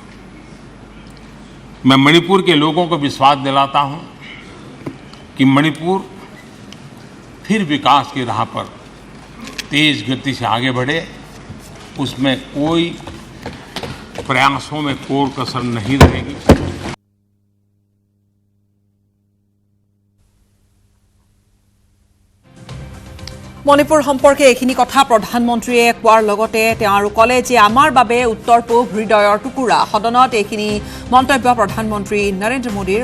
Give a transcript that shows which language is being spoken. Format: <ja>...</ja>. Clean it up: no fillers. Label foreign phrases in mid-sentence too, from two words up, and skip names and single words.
<hi>मैं मणिपुर के लोगों को विश्वास दिलाता हूं कि मणिपुर फिर विकास की राह पर तेज गति से आगे बढ़े। उसमें कोई प्रयासों में कोर कसर नहीं रहेगी।</hi> <as>মণিপুৰ সম্পৰ্কে এইখিনি কথা প্ৰধানমন্ত্ৰীয়ে কোৱাৰ লগতে তেওঁ আৰু ক'লে যে আমাৰ বাবে উত্তৰ পূব হৃদয়ৰ টুকুৰা। সদনত এইখিনি মন্তব্য প্ৰধানমন্ত্ৰী নৰেন্দ্ৰ মোদীৰ।</as>